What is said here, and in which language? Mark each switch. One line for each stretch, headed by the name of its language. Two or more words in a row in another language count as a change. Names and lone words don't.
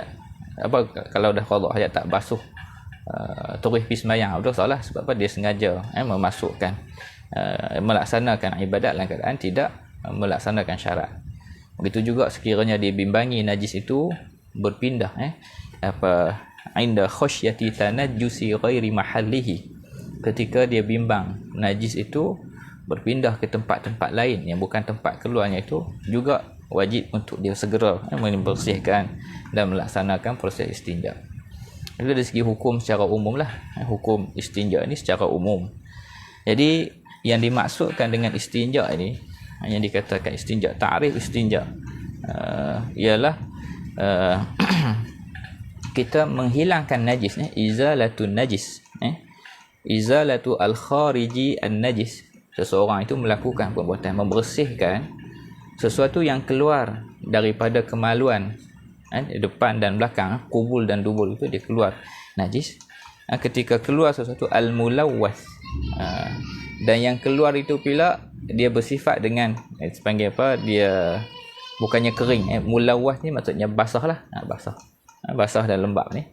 Malay: Kalau dah qada hajat tak basuh, terus pergi sembahyang, berdosa lah. Sebab apa? Dia sengaja memasukkan, melaksanakan ibadat dalam keadaan tidak melaksanakan syarat. Begitu juga sekiranya dia bimbangi najis itu berpindah,
Arabic: عند خشية تنجس غير محله,
Malay: ketika dia bimbang najis itu berpindah ke tempat-tempat lain yang bukan tempat keluarnya, itu juga wajib untuk dia segera membersihkan dan melaksanakan proses istinja. Itu dari segi hukum secara umum lah, hukum istinja ini secara umum. Jadi yang dimaksudkan dengan istinja ini, yang dikatakan istinja, ta'rif istinja, ialah kita menghilangkan najis,
Arabic: إزالة نجس, إزالة الخارج النجس.
Malay: Seseorang itu melakukan perbuatan membersihkan sesuatu yang keluar daripada kemaluan, depan dan belakang, kubul dan dubul itu dia keluar najis. Ketika keluar sesuatu al-mulawwas, dan yang keluar itu pula dia bersifat dengan panggil apa, dia bukannya kering, mulawwas ni maksudnya basah lah, basah dan lembab ni.